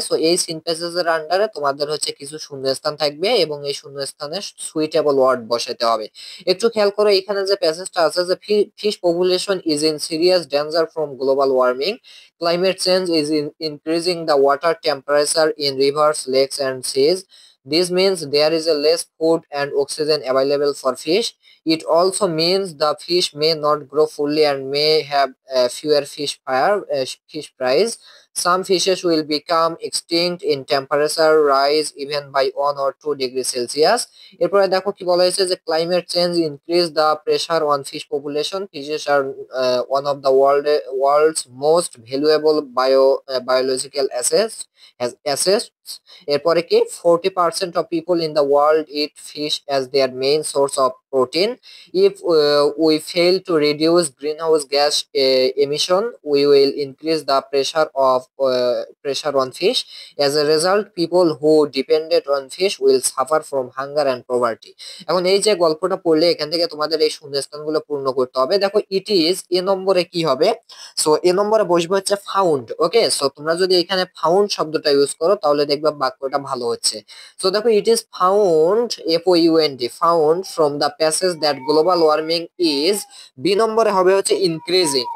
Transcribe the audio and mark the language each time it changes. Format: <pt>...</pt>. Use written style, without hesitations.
<bn>So এই scene প্যাসেজের আন্ডারে তোমাদের হচ্ছে কিছু শূন্যস্থান থাকবে এবং এই শূন্যস্থানে সুইটেবল ওয়ার্ড বসাতে হবে। একটু খেয়াল করো, এখানে যে প্যাসেজটা আছে যে</bn> <en>Fish population is in serious danger from global warming, climate change is increasing the water temperature in rivers lakes and seas. This means there is a less food and oxygen available for fish. It also means the fish may not grow fully and may have fewer fish fries. Some fishes will become extinct in temperature rise even by 1 or 2 degrees Celsius.</en> <bn>এরপরে দেখো কি বলা হয়েছে যে</bn> <en>Climate change increase the pressure on fish population. Fishes are one of the world's most valuable biological assets.</en> <bn>এরপরে কি</bn> <en>40% of people in the world eat fish as their main source of protein. If we fail to reduce greenhouse gas emission, we will increase the pressure on fish. As a result, people who depended on fish will suffer from hunger and poverty.</en> <bn>এখন এই যে গল্পটা পড়লে এখান থেকে তোমাদের এই শূন্যস্থানগুলো পূর্ণ করতে হবে। দেখো</bn> <en>it is</en> <bn>এ নম্বরে কি হবে, সো এ নম্বরে বসবে হচ্ছে ফাউন্ড। ওকে, সো তোমরা যদি এখানে ফাউন্ড শব্দটা ইউজ করো তাহলে দেখবে বাক্যটা ভালো হচ্ছে। সো দেখো</bn> <en>it is found, FOUND, found from the passage that global warming is,</en> <bn>B নম্বরে হবে হচ্ছে</bn> <en>Increasing.</en>